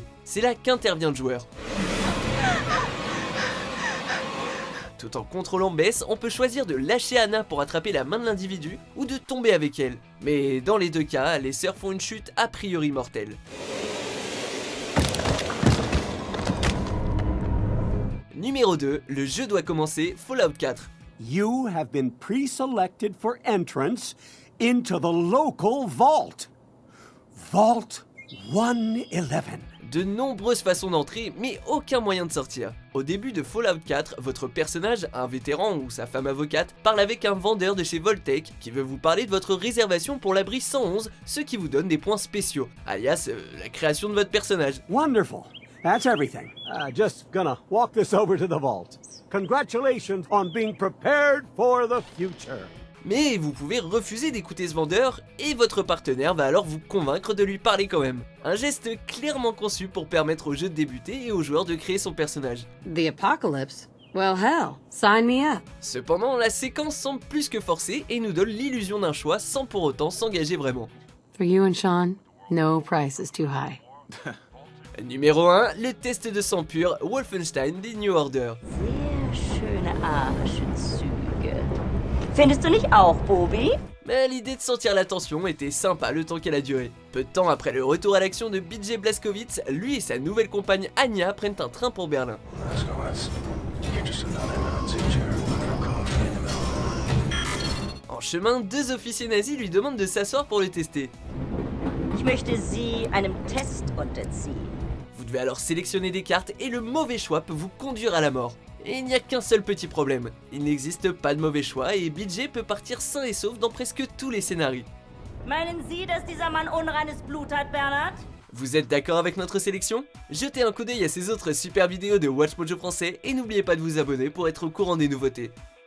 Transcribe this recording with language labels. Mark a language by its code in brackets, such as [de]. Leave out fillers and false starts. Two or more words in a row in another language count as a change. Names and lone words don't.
[fr] C'est là qu'intervient le joueur. Tout en contrôlant Bess, on peut choisir de lâcher Anna pour attraper la main de l'individu ou de tomber avec elle. Mais dans les deux cas, les sœurs font une chute a priori mortelle. Numéro 2, le jeu doit commencer, Fallout 4. [en] You have been pre-selected for entrance into the local vault. Vault 111. [fr] De nombreuses façons d'entrer, mais aucun moyen de sortir. Au début de Fallout 4, votre personnage, un vétéran ou sa femme avocate, parle avec un vendeur de chez Vault-Tec qui veut vous parler de votre réservation pour l'abri 111, ce qui vous donne des points spéciaux, alias la création de votre personnage. [en] Wonderful. That's everything. Just gonna walk this over to the vault. Congratulations on being prepared for the future. [fr] Mais vous pouvez refuser d'écouter ce vendeur et votre partenaire va alors vous convaincre de lui parler quand même. Un geste clairement conçu pour permettre au jeu de débuter et au joueur de créer son personnage. [en] The apocalypse? Well hell, sign me up. [fr] Cependant, la séquence semble plus que forcée et nous donne l'illusion d'un choix sans pour autant s'engager vraiment. [en] For you and Sean, no price is too high. [fr] Numéro 1, le test de sang pur, Wolfenstein The New Order. [de] Sehr schöne Arschenzüge. Findest du nicht auch, Bobby? [fr] Mais l'idée de sentir la tension était sympa le temps qu'elle a duré. Peu de temps après le retour à l'action de BJ Blazkowicz, lui et sa nouvelle compagne Anya prennent un train pour Berlin. En chemin, deux officiers nazis lui demandent de s'asseoir pour le tester. [de] Ich möchte Sie einem Test unterziehen. [fr] Vous devez alors sélectionner des cartes et le mauvais choix peut vous conduire à la mort. Et il n'y a qu'un seul petit problème, il n'existe pas de mauvais choix et BJ peut partir sain et sauf dans presque tous les scénarios. [de] Meinen Sie, dass dieser Mann unreines Blut hat, Bernard? [fr] Vous êtes d'accord avec notre sélection? Jetez un coup d'œil à ces autres super vidéos de WatchMojo français et n'oubliez pas de vous abonner pour être au courant des nouveautés.